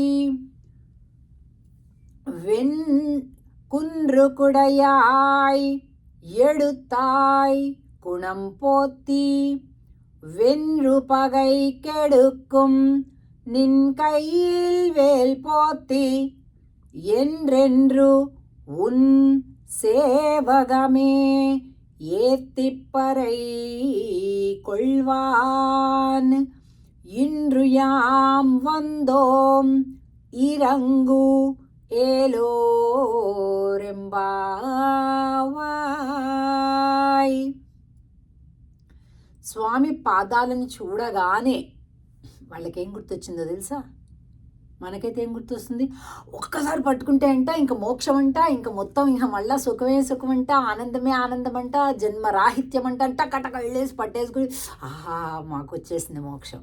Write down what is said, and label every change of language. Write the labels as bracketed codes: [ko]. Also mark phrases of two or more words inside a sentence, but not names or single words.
[ta] வெண் குன்று குடையாய் எடுத்தாய் குணம் போத்தி வென்று பகை கெடுக்கும் நின் கையில் வேல் போத்தி என்றென்று உன் சேவகமே ஏத்திப்பறை கொள்வான் இன்று யாம் வந்தோம் இறங்கு ఏలోరెంబావాయ్. [te] స్వామి పాదాలను చూడగానే వాళ్ళకేం గుర్తొచ్చిందో తెలుసా? మనకైతే ఏం గుర్తొస్తుంది? ఒక్కసారి పట్టుకుంటే అంట ఇంక మోక్షం అంట, ఇంక మొత్తం ఇంక మళ్ళా సుఖమే సుఖమంట, ఆనందమే ఆనందం అంట, జన్మరాహిత్యం అంట, టకటక వెళ్ళేసి పట్టేసుకుని ఆహా మాకు వచ్చేసింది మోక్షం.